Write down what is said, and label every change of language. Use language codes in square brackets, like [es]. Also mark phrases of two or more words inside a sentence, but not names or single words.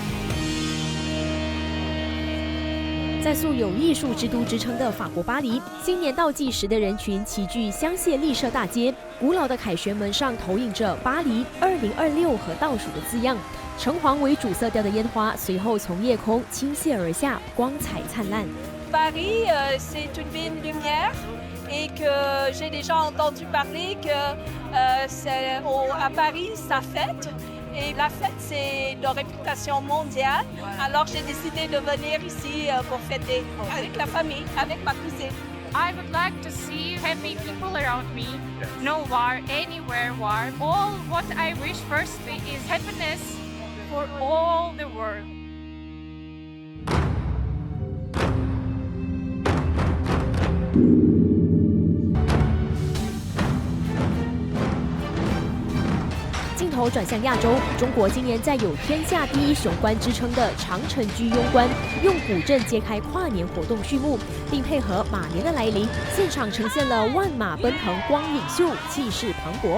[zh] 在素有艺术之都之称的法国巴黎，新年倒计时的人群齐聚香榭丽舍大街，古老的凯旋门上投影着巴黎2026和倒数的字样。橙黄为主色调的烟花随后从夜空倾泻而下，光彩灿烂。 [fr] Paris, c'est une ville lumière et que j'ai déjà entendu parler que à Paris, ça fête.Et la fête, c'est de réputation mondiale. Alors, j'ai décidé de venir ici pour fêter avec la famille, avec ma cousine. [en] I would like to see happy people around me. No war, anywhere war. All what I wish firstly is happiness for all the world. [zh] 镜头转向亚洲，中国今年在有天下第一雄关之称的长城居庸关，用古镇揭开跨年活动序幕，并配合马年的来临，现场呈现了万马奔腾光影秀，气势磅礴。